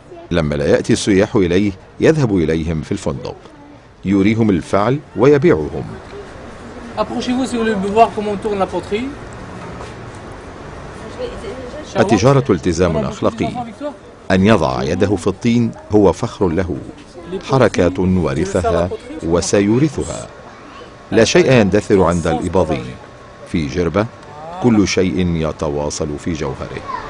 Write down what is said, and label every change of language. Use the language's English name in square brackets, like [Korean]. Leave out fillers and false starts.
[Arabic] لما لا يأتي السياح إليه يذهب إليهم في الفندق، يريهم الفعل ويبيعهم. [French] Approchez-vous si vous voulez voir comment tourne la poterie. [Arabic] التجارة التزام أخلاقي، أن يضع يده في الطين هو فخر له، حركات ورثها وسيورثها. لا شيء يندثر عند الإباضي. في جربة كل شيء يتواصل في جوهره.